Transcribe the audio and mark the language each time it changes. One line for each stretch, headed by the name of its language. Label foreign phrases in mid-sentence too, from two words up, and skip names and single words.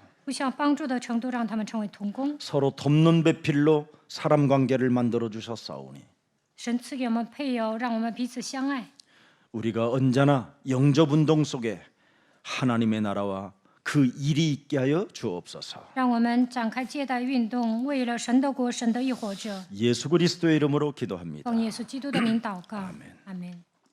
Chinese: 互相帮助的程度，让他们成为同工。
Korean: 서로 돕는 배필로 사람 관계를 만들어 주셨사오니
Chinese: 神赐给我们配偶，让我们彼此相爱。
Korean: 우리가 언제나 영접 운동 속에 하나님의 나라와 그 일이 있게 하여 주옵소서.
Chinese: 让我们展开接待运动，为了神的国、神的义活着。
Korean: 예수 그리스도의 이름으로 기도합니다.
Chinese: 奉耶稣基督的名祷告，阿门。